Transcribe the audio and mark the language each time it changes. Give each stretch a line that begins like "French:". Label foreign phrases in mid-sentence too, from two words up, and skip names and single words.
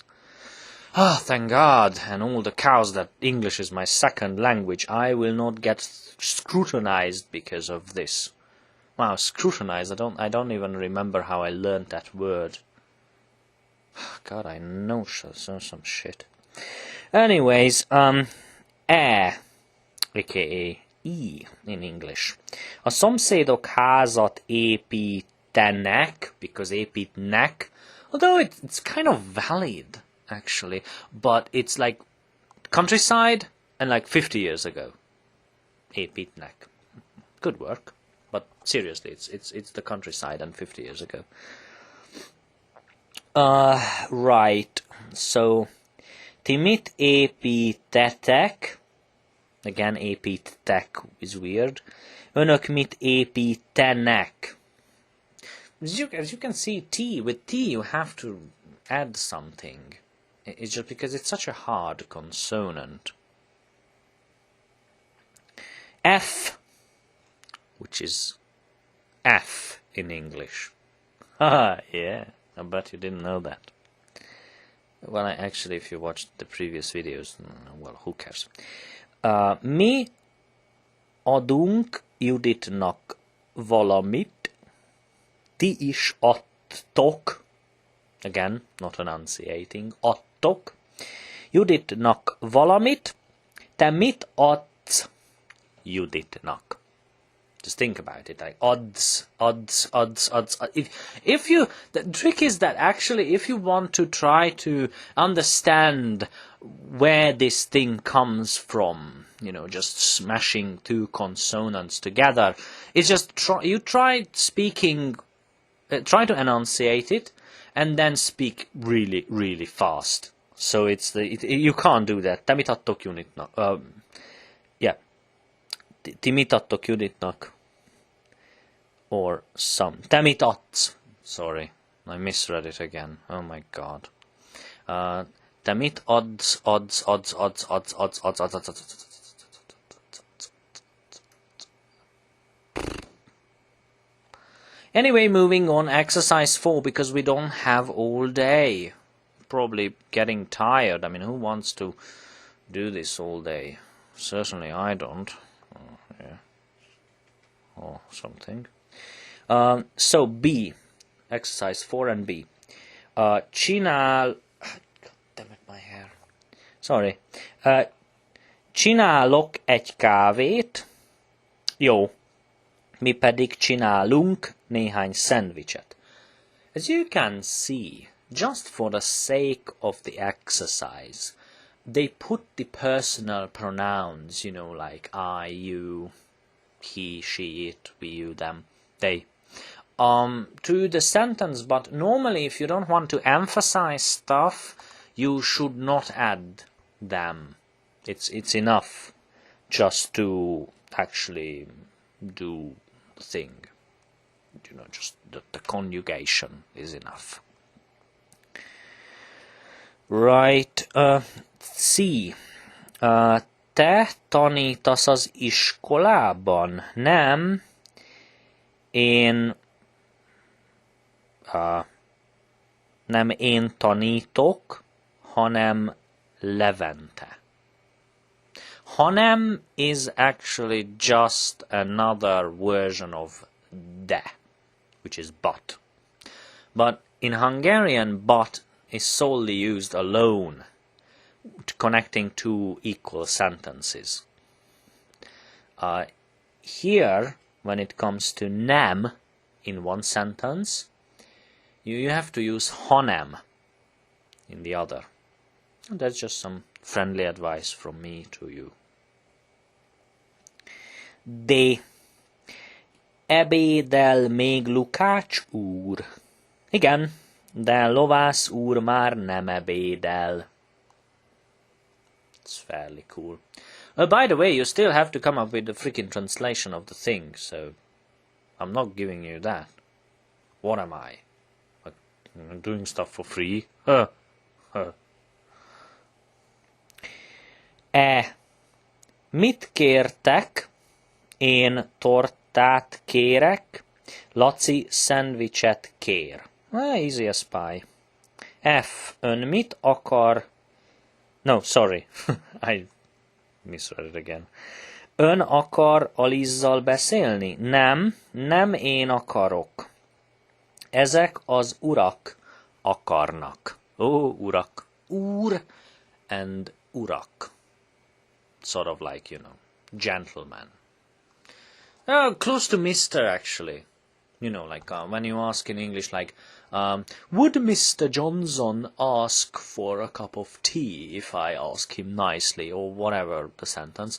English: Ah, thank God, and all the cows that English is my second language, I will not get scrutinized because of this. Wow, scrutinized, I don't even remember how I learned that word. God, I know some shit. Anyways, aka E in English.
Hungarian: A szomszédok házat építenek,
English: because építnek, although it's kind of valid, actually, but it's like countryside and like 50 years ago.
Hungarian: Építnek.
English: Good work, but seriously, it's the countryside and 50 years ago. Right, so
Hungarian: ti mit építetek?
English: Again, építetek is weird.
Hungarian: Önök mit építenek?
English: As you can see, with T you have to add something. It's just because it's such a hard consonant. F, which is F in English. Haha, yeah, I bet you didn't know that. Well, actually, if you watched the previous videos, well, who cares?
Hungarian: Mi adunk Juditnak valamit, ti is adtok,
English: again, not enunciating,
Hungarian: adtok, Juditnak valamit, te mit adsz Juditnak?
English: Just think about it, like odds. If you, the trick is that actually, if you want to try to understand where this thing comes from, you know, just smashing two consonants together, it's just try speaking, try to enunciate it, and then speak really, really fast. So it's you can't do that.
Hungarian: Te mit adtok unitnak? Yeah. Ti mit adtok unitnak?
English: Or some.
Hungarian: Te mit adsz?
English: Sorry, I misread it again. Oh my god.
Hungarian: Te mit
English: odds. Anyway, moving on, exercise 4, because we don't have all day. Probably getting tired. I mean, who wants to do this all day? Certainly I don't. Yeah. Or something. So B, exercise 4 and B. Csinál... God damn it, my hair. Sorry.
Hungarian: Csinálok egy kávét. Jó. Mi pedig csinálunk néhány szendvicset.
English: As you can see, just for the sake of the exercise, they put the personal pronouns, you know, like I, you, he, she, it, we, you, them, they, to the sentence, but normally if you don't want to emphasize stuff, you should not add them. It's enough just to actually do the thing. You know, just the conjugation is enough. Right, C.
Hungarian: Te tanítasz az iskolában? Nem. Nem én tanítok, hanem Levente.
English: Hanem is actually just another version of de, which is but. But in Hungarian, but is solely used alone, connecting two equal sentences. Here, when it comes to nem in one sentence, you have to use hanem in the other. And that's just some friendly advice from me to you.
Hungarian: D. Ebédel még Lukács úr. Igen, de Lovász úr már nem ebédel.
English: It's fairly cool. By the way, you still have to come up with the freaking translation of the thing, so I'm not giving you that. What am I? I'm doing stuff for free?
Hungarian: Mit kértek? Én tortát kérek. Laci szendvicset kér.
English: Easy as pie.
Hungarian: F. Ön mit akar?
English: No, sorry. I misread it again.
Hungarian: Ön akar Alizzal beszélni? Nem én akarok. Ezek az urak akarnak. Urak. Úr and urak.
English: Sort of like, you know, gentleman. Close to Mr. actually. You know, like when you ask in English, like, would Mr. Johnson ask for a cup of tea if I ask him nicely, or whatever the sentence.